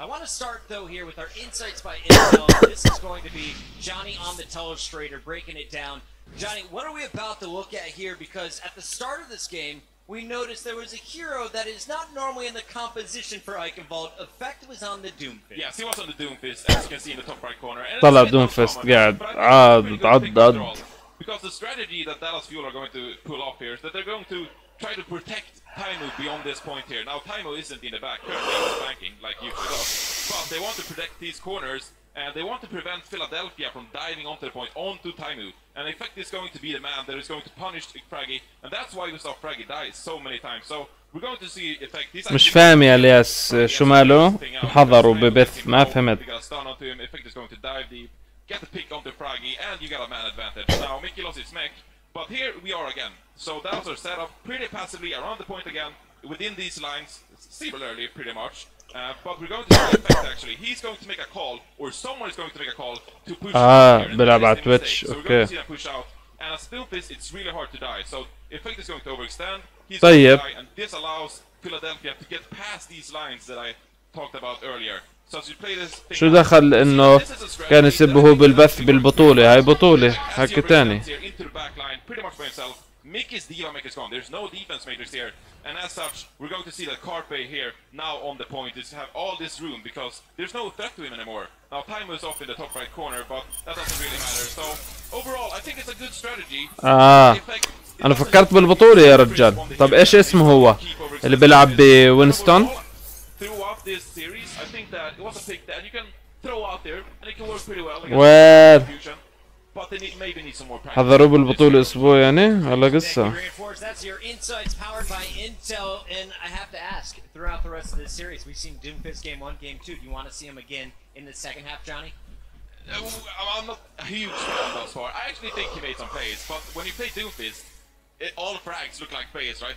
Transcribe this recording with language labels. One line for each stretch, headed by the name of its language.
English: I want to start though here with our insights by Intel. This is going to be Johnny on the telestrator breaking it down. Johnny, what are we about to look at here? Because at the start of this game, we noticed there was a hero that is not normally in the composition for Eichenwald. Effect was on the Doomfist. Yes, he was on the Doomfist, as you can see in the top right corner.
Arabic: طلع Doomfist قاعد عض.
English: Because the strategy that Dallas Fuel are going to pull off here is that they're going to try to protect Taimu beyond this point here. Now Taimu isn't in the back, currently he's banking like usually does, but they want to protect these corners and they want to prevent Philadelphia from diving onto the point onto Taimu. And Effect is going to be the man that is going to punish Fraggy, and that's why we saw Fraggy die so many times. So we're going to see Effect.
Arabic: مش فاهم يا الياس شو ماله حضروا ببث ما فهمت.
English: Effect is going to dive deep, get the pick onto Fraggy, and you got a man advantage. Now Mickey lost his mech, but here we are again. So that was our setup, pretty passively around the point again, within these lines, similarly pretty much. But we're going to see Effect actually. He's going to make a call, or someone is going to make a call to push out.
Arabic: بلعب على تويتش.
English: So we're going to see that push out. And as Doomfist, it's really hard to die. So Effect is going to overextend. He's going to die, and this allows Philadelphia to get past these lines that I talked about earlier. So as you play this thing,
Arabic: شو دخل انه كان يسبه هو بالبث بالبطولة؟ هاي بطولة حكي تاني.
English: into the back line pretty much by himself. Mickey's diva mech is gone. There's no defense matrix here, and as such, we're going to see that Carpe here now on the point is have all this room because there's no threat to him anymore. Now Taimu is off in the top right corner, but that doesn't really matter. So overall, I think it's a good strategy.
Arabic: أنا فكرت بالبطولة يا رجال. طب إيش اسمه هو اللي بيلعب بوينستون؟
English: Throughout this series, I think that it was a pick that you can throw out there, and it can work pretty well. But they maybe need some more practice.
Arabic: حضروا بالبطولة أسبوع يعني ولا قصة؟
English: That's your insights powered by Intel, and I have to ask, throughout the rest of this series, we've seen Doomfist game 1, game 2. Do you want to see him again in the second half, Johnny? I'm not a huge fan thus far. I actually think he made some plays, but when you play Doomfist, all frags look like plays, right?